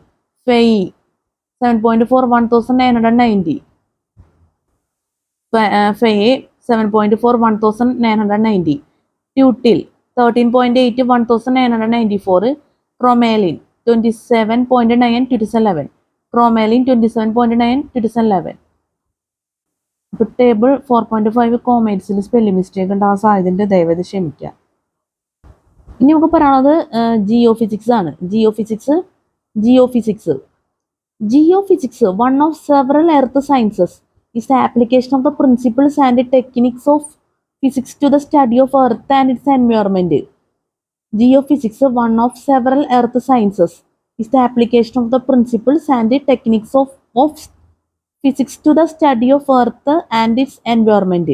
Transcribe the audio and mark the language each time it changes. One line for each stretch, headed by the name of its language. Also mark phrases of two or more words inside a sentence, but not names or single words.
English: Fay 7.4, 1990. Fay 7.4, 1990. Tutil 13.8, 1994. Chromalin 27.9, 2011. Chromalin 27.9, 2011.
Malayalam: ഇപ്പോൾ ടേബിൾ 4.5 കോമേറ്റ്സിൽ
English: spelling mistake
Malayalam: ഉണ്ടാകാൻ സാധ്യതയുണ്ട്, ദയവായി ക്ഷമിക്കുക. ഇനി നമുക്ക് പറയാനുള്ളത് ജിയോഫിസിക്സ് ആണ്.
English: Geophysics, one of several earth sciences, is the application of the principles and techniques of physics to the study of earth and its environment. Geophysics, one of several earth sciences, is the application of the principles and techniques of Physics to the study of Earth and its environment.